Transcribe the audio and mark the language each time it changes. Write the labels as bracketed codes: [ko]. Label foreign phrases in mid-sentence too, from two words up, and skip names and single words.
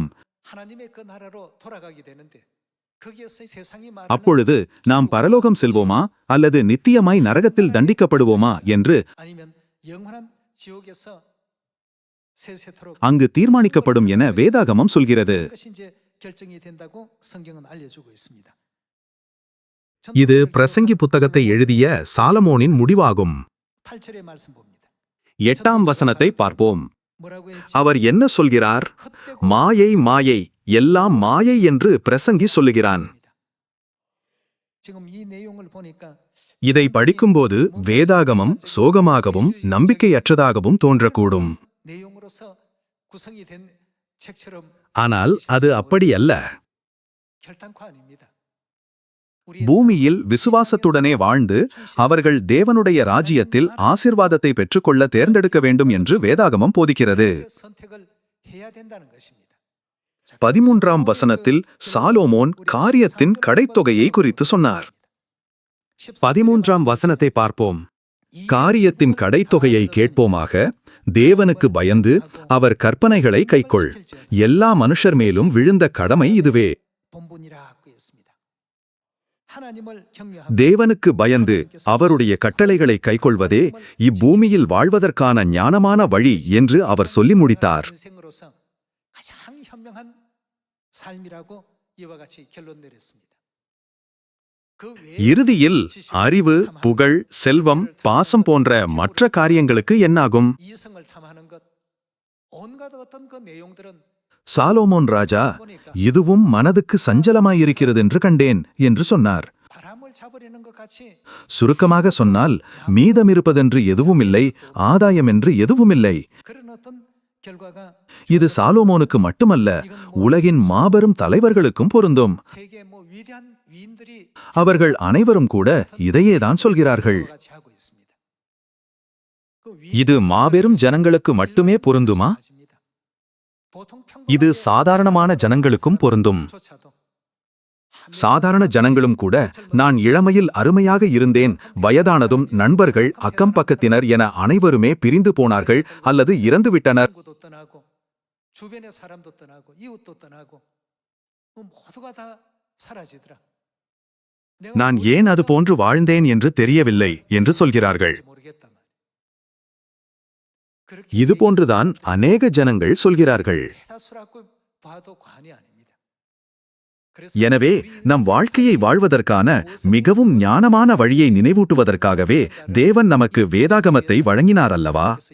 [ko] 하나님의 그 나라로 돌아가게 되는데 거기에서 세상이 말하는 [ta] அப்பொழுது நாம் பரலோகம் செல்வோமா அல்லது நித்தியமாய் நரகத்தில் தண்டிக்கப்படுவோமா என்று [ko] 아니면 영원한 지옥에서 세세토록 [ta] அங்கு தீர்மானிக்கப்படும் என வேதாகமம் சொல்கிறது. [ko] 그것이 이제 결정이 된다고 성경은 알려주고 있습니다. [ta] இது பிரசங்கி புத்தகத்தை எழுதிய சாலமோனின் முடிவாகும். [ko] 8절의 말씀 봅니다. [ta] 8ஆம் வசனத்தை பார்ப்போம். [ko] 뭐라고 했지? [ta] அவர் என்ன சொல்கிறார்? மாயை மாயை எல்லாம் மாயை என்று பிரசங்கி சொல்லுகிறான். [ko] 지금 이 내용을 보니까 [ta] இதை படிக்கும்போது வேதாகமம் சோகமாகவும் நம்பிக்கையற்றதாகவும் தோன்றக்கூடும். [ko] 내용으로서 구성이 된 책처럼 [ta] ஆனால் அது அப்படி அல்ல. [ko] 결단코 아닙니다. [ta] பூமியில் விசுவாசத்துடனே வாழ்ந்து அவர்கள் தேவனுடைய ராஜ்யத்தில் ஆசீர்வாதத்தை பெற்றுக்கொள்ள தேர்ந்தெடுக்க வேண்டும் என்று வேதாகமம் போதிக்கிறது. [ko] 선택을 해야 된다는 것입니다. [ta] 13ஆம் வசனத்தில் சாலோமோன் காரியத்தின் கடைத்தொகையை குறித்து சொன்னார். 13ஆம் வசனத்தை பார்ப்போம். காரியத்தின் கடைத்தொகையை கேட்போமாக. தேவனுக்கு பயந்து அவர் கற்பனைகளை கைக்கொள். எல்லா மனுஷர் மேலும் விழுந்த கடமை இதுவே. [ko] 본분이라고 했습니다. 하나님을 경외하고 [ta] தேவனுக்கு பயந்து அவருடைய கட்டளைகளை கைக்கொள்வதே இப்பூமியில் வாழ்வதற்கான ஞானமான வழி என்று அவர் சொல்லி முடித்தார். [ko] 인생으로서 가장 현명한 삶이라고 이와 같이 결론 내렸습니다. 그 외에 [ta] இறுதியில் அறிவு, புகழ், செல்வம், பாசம் போன்ற மற்ற காரியங்களுக்கு என்னாகும்? [ko] 이성을 탐하는 것 온갖 어떤 그 내용들은 [ta] சாலோமோன் ராஜா இதுவும் மனதுக்கு சஞ்சலமாயிருக்கிறது என்று கண்டேன் என்று சொன்னார். [ko] 바람을 잡으려는 것 같이 [ta] சுருக்கமாக சொன்னால் மீதமிருப்பதென்று எதுவுமில்லை, ஆதாயம் என்று எதுவுமில்லை. [ko] 그런 어떤 결과가 [ta] இது சாலோமோனுக்கு மட்டுமல்ல, உலகின் மாபெரும் தலைவர்களுக்கும் பொருந்தும். [ko] 세계 위대한 위인들이 [ta] அவர்கள் அனைவரும் கூட இதையேதான் சொல்கிறார்கள். [ko] 같이 하고 있습니다. 그 [ta] இது மாபெரும் ஜனங்களுக்கு மட்டுமே பொருந்துமா? [ko] 보통 [ta] இது சாதாரணமான ஜனங்களுக்கும் பொருந்தும். [ko] 조차도 [ta] சாதாரண ஜனங்களும் கூட நான் இளமையில் அருமையாக இருந்தேன், வயதானதும் நண்பர்கள், அக்கம் பக்கத்தினர் என அனைவருமே பிரிந்து போனார்கள் அல்லது இறந்துவிட்டனர். [ko] 친구도 떠나고 주변의 사람도 떠나고 이웃도 떠나고 모두가 다 사라지더라. [ta] நான் ஏன் அது போன்று வாழ்ந்தேன் என்று தெரியவில்லை என்று சொல்கிறார்கள். இதுபோன்றுதான் அநேக ஜனங்கள் சொல்கிறார்கள். எனவே நம் வாழ்க்கையை வாழ்வதற்கான மிகவும் ஞானமான வழியை நினைவூட்டுவதற்காகவே தேவன் நமக்கு வேதாகமத்தை வழங்கினார் அல்லவா?